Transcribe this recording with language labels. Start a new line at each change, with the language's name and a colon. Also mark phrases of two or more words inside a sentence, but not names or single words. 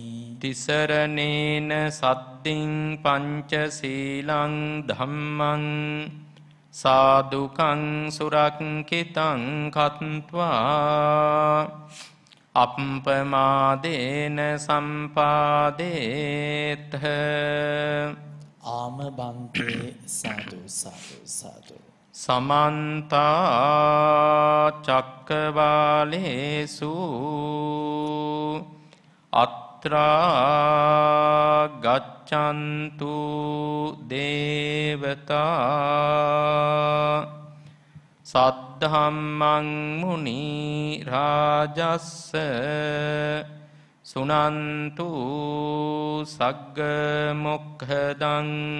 Pali: තිසරණේන සද්දින් පංචශීලං ධම්මං සාදුකං සුරක්ඛිතං කତ୍වා අප්පමාදේන සම්පාදේත. ආම බන්තේ සාදු සාදු සාදු. සමන්ත චක්කවාලේසු අත්‍රා ගච්ඡන්තු දේවතා සද්ධම්මං මුනි රාජස්ස සුනන්තු සග්ග මොක්ඛදං.